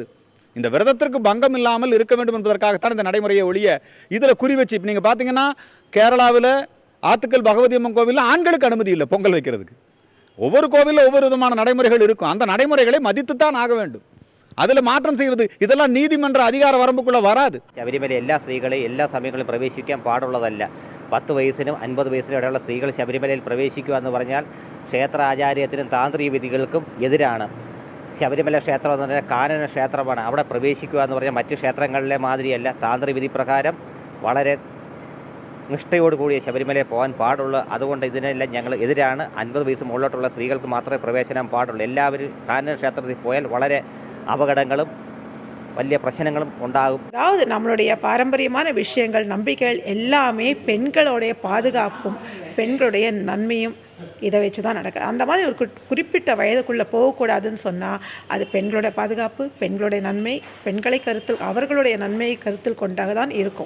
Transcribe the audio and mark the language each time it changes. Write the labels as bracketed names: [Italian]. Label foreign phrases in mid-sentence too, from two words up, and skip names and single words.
[Tamil] இந்த விரதத்திற்கு பங்கம் இல்லாமல் இருக்க வேண்டும் என்பதற்காகத்தான் இந்த நடைமுறையை ஒழிய இதில் குறி வச்சு இப்போ நீங்கள் பார்த்தீங்கன்னா கேரளாவில் ஆத்துக்கல் பகவதி அம்மன் கோவிலில் ஆண்களுக்கு அனுமதி இல்லை பொங்கல் வைக்கிறதுக்கு. ஒவ்வொரு கோவிலில் ஒவ்வொரு விதமான நடைமுறைகள் இருக்கும். அந்த நடைமுறைகளை மதித்துத்தான் ஆக வேண்டும். அதில் மாற்றம் செய்வது இதெல்லாம் நீதிமன்ற அதிகார வரம்புக்குள்ள வராது. [Malayalam] ശബരിമല എല്ലാ സ്ത്രീകളെയും എല്ലാ സമയങ്ങളിലും പ്രവേശിക്കാൻ പാടുള്ളതല്ല. 10 വയസ്സിനും 50 വയസ്സിനും ഇടയുള്ള സ്ത്രീകൾ ശബരിമലയിൽ പ്രവേശിക്കുക എന്ന് പറഞ്ഞാൽ ക്ഷേത്ര ആചാര്യത്തിനും താന്ത്രിക വിധികൾക്കും എതിരാണ്. ശബരിമല ക്ഷേത്രം എന്ന് പറഞ്ഞാൽ കാനന ക്ഷേത്രമാണ്. അവിടെ പ്രവേശിക്കുക എന്ന് പറഞ്ഞാൽ മറ്റ് ക്ഷേത്രങ്ങളിലെ മാതിരിയല്ല. താന്ത്രിക വിധി പ്രകാരം വളരെ നിഷ്ഠയോടുകൂടിയ ശബരിമലയിൽ പോകാൻ പാടുള്ളൂ. അതുകൊണ്ട് ഇതിനെല്ലാം ഞങ്ങൾ എതിരാണ്. 50 വയസ്സ് മുകളിലോട്ടുള്ള സ്ത്രീകൾക്ക് മാത്രമേ പ്രവേശനം പാടുള്ളൂ. എല്ലാവരും കാനന ക്ഷേത്രത്തിൽ പോയാൽ വളരെ அபகடங்களும் വലിய [Tamil] பிரச்சனைகளும் உண்டாகும். அதாவது நம்மளுடைய பாரம்பரியமான விஷயங்கள், நம்பிக்கைகள் எல்லாமே பெண்களுடைய பாதுகாப்பும் பெண்களுடைய நன்மையும் இதை வச்சு தான் நடக்குது. அந்த மாதிரி ஒரு குறிப்பிட்ட வயதுக்குள்ளே போகக்கூடாதுன்னு சொன்னால் அது பெண்களுடைய பாதுகாப்பு, பெண்களுடைய நன்மை, பெண்களை அவர்களுடைய நன்மையை கருத்தில் கொண்டாக தான் இருக்கும்.